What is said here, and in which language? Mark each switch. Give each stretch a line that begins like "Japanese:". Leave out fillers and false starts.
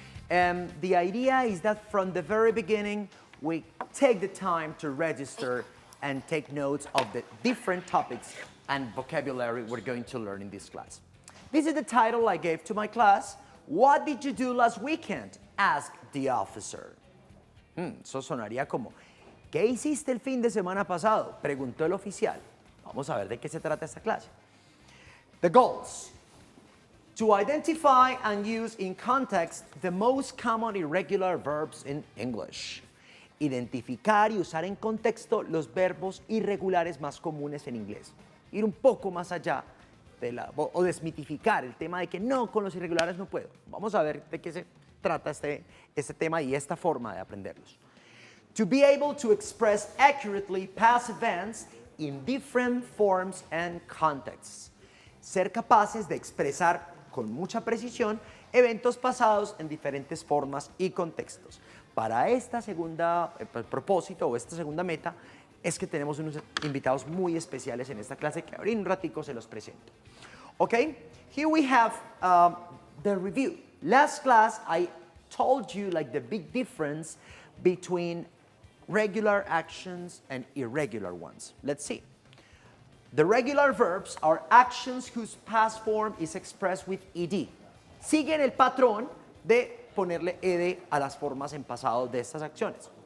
English: And the idea is that from the very beginning, we take the time to register and take notes of the different topics and vocabulary we're going to learn in this class. This is the title I gave to my class. What did you do last weekend? Asked the officer.
Spanish: Eso sonaría como, ¿qué hiciste el fin de semana pasado? Preguntó el oficial. Vamos a ver de qué se trata esta clase.
English: The goals. To identify and use in context the most common irregular verbs in English.
Spanish: Identificar y usar en contexto los verbos irregulares más comunes en inglés. Ir un poco más allá o desmitificar el tema de que no, con los irregulares no puedo. Vamos a ver de qué se trata este tema y esta forma de aprenderlos.
English: To be able to express accurately past events in different forms and contexts.
Spanish: Ser capaces de expresar con mucha precisión eventos pasados en diferentes formas y contextos. Para esta segunda propósito o esta segunda meta es que tenemos unos invitados muy especiales en esta clase que ahorita un ratico se los presento.
English: Okay, here we have the review. Last class I told you like the big difference between regular actions and irregular ones. Let's see. The regular verbs are actions whose past form is expressed with ed.
Spanish: Siguen el patrón de ponerle ed a las formas en pasado de estas acciones.